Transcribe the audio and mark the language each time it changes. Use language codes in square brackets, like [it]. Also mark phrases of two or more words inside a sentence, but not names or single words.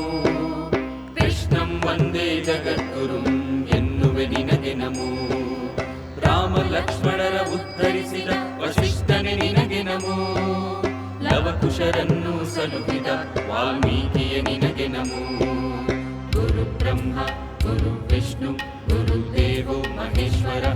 [sa] ಕೃಷ್ಣಂ ವಂದೇ ಜಗದ್ಗುರುಂ [kn] ಎನ್ನುವೆ ನಿನಗೆ ನಮೋ. ರಾಮ ಲಕ್ಷ್ಮಣರ ಉದ್ಧರಿಸಿದ ವಸಿಷ್ಠನೆ ನಿನಗೆ ನಮೋ. ಲವಕುಶರನ್ನು ಸಲುಹಿದ ವಾಲ್ಮೀಕಿಯೇ ನಿನಗೆ ನಮೋ. [sa] ಗುರು ಬ್ರಹ್ಮ ಗುರು ವಿಷ್ಣು ಗುರುದೇವೋ ಮಹೇಶ್ವರಃ.